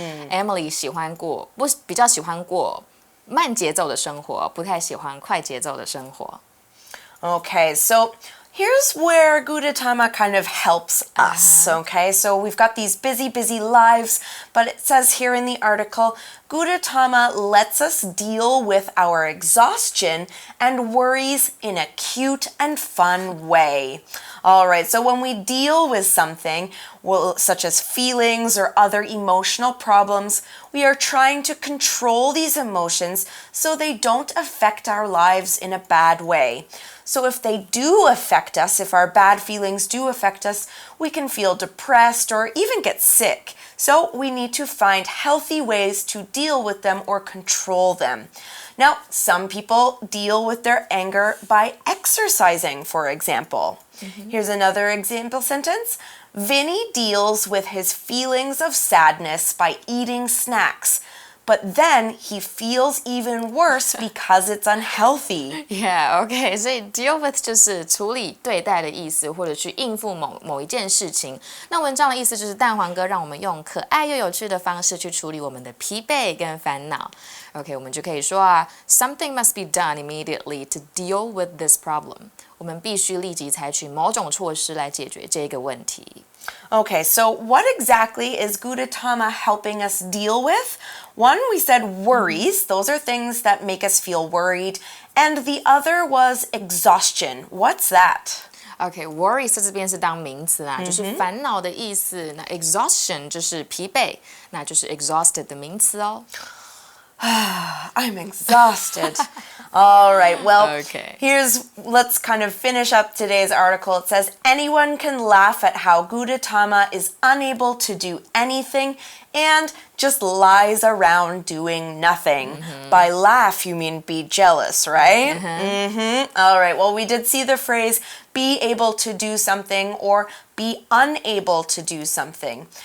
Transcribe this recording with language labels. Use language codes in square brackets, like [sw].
[zh] Emily 比较喜欢过慢节奏的生活，不太喜欢快节奏的生活。 [en] Okay, so here's where Gudetama kind of helps us, okay? So we've got these busy lives, but it says here in the article, Gudetama lets us deal with our exhaustion and worries in a cute and fun way. All right, so when we deal with something, such as feelings or other emotional problems, we are trying to control these emotions so they don't affect our lives in a bad way. So if they do affect us, if our bad feelings do affect us, we can feel depressed or even get sick. So we need to find healthy ways to deal with them or control them. Now, some people deal with their anger by exercising, for example. Here's another example sentence. Vinny deals with his feelings of sadness by eating snacks. But then he feels even worse because it's unhealthy. Yeah, okay. [zh] 所以 deal with 就是处理、对待的意思，或者去应付某一件事情。那文章的意思就是蛋黄哥让我们用可爱又有趣的方式去处理我们的疲惫跟烦恼。 OK， 我们就可以说啊 ， [en] Something must be done immediately to deal with this problem. [zh] 我们必须立即采取某种措施来解决这个问题。 [en] Okay, so what exactly is Gudetama helping us deal with? One, we said worries. Those are things that make us feel worried. And the other was exhaustion. What's that? [zh] Okay, worry 在这边是当名词啦，就是烦恼的意思。那 exhaustion 就是疲惫，那就是 exhausted 的名词哦。 [en] I'm exhausted. All right, well, Okay. let's kind of finish up today's article. It says, anyone can laugh at how Gudetama is unable to do anything and just lies around doing nothing. By laugh, you mean be jealous, right? All right, well, we did see the phrase be able to do something or be unable to do something.